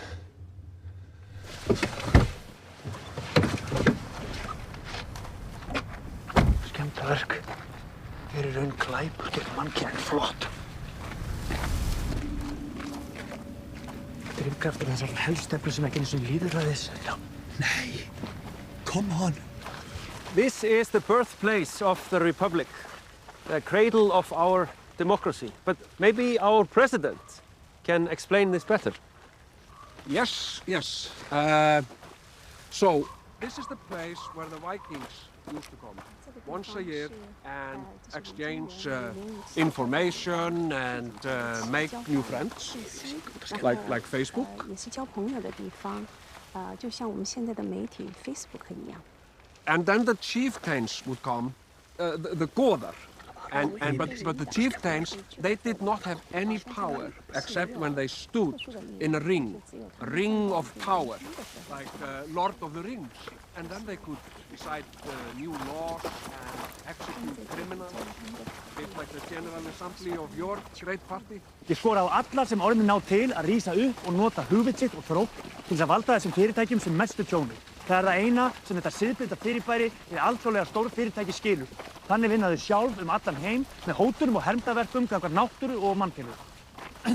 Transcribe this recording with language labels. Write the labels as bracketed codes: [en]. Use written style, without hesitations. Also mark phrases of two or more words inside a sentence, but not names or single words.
[is] Skemmdarverk er í raun glæpur gegn mannkynið. Flott. Drifkraftur þessar helstefnu sem ekki eins og lýðræðis. Já. Nei. [en] Come on. This is the birthplace of the Republic, the cradle of our democracy. But maybe our president can explain this better. Yes. So, this is the place where the Vikings used to come once a year and exchange information and make new friends, like Facebook. [zh] 也是交朋友的地方，就像我们现在的媒体 Facebook 一样。 [en] And then the chieftains would come, the Godar. But the chieftains, they did not have any power except when they stood in a ring of power, like Lord of the Rings. And then they could decide new laws and execute criminals, a bit like the General Assembly of your great party. [is] Ég skora á alla sem orðin ná til að rísa upp og nota hugvit sitt og þrótt til þess að valda þessum fyrirtækjum sem mestu tjóni. Það er það eina sem þetta siðblinda fyrirbæri við alþjóðlega stór fyrirtæki skilur. Þannig vinna þau sjálf allan heim með hótunum og hermdaverkum gagnvart náttúru og mannfélögum.